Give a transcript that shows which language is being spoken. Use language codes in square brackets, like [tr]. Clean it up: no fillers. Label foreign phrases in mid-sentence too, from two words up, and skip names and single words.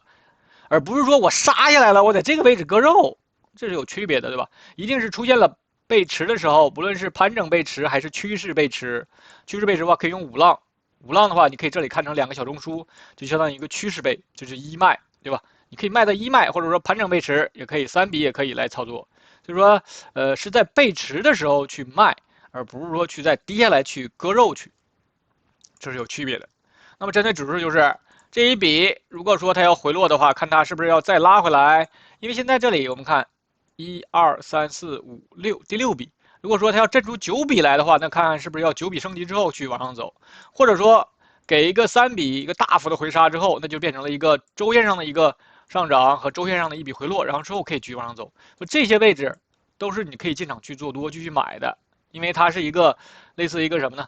[zh] 而不是說我殺下來了，我在這個位置割肉，這是有區別的，對吧？一定是出現了背馳的時候，不論是盤整背馳還是趨勢背馳，趨勢背馳的話可以用五浪，五浪的話你可以這裡看成兩個小中樞，就相當於一個趨勢背，就是一賣，對吧？你可以賣到一賣，或者說盤整背馳也可以，3筆也可以來操作。就是說，是在背馳的時候去賣，而不是說去在跌下來去割肉去，這是有區別的。那麼針對指數就是。這一筆，如果說它要回落的話，看它是不是要再拉回來。因為現在這裡我們看1、2、3、4、5、6，第6筆。如果說它要震出9筆來的話，那看看是不是要 9筆升級之後去往上走，或者說給一個3筆一個大幅的回殺之後，那就變成了一個週線上的一個上漲和週線上的一筆回落，然後之後可以繼續往上走。就這些位置都是你可以進場去做多繼續買的，因為它是一個類似一個什麼呢？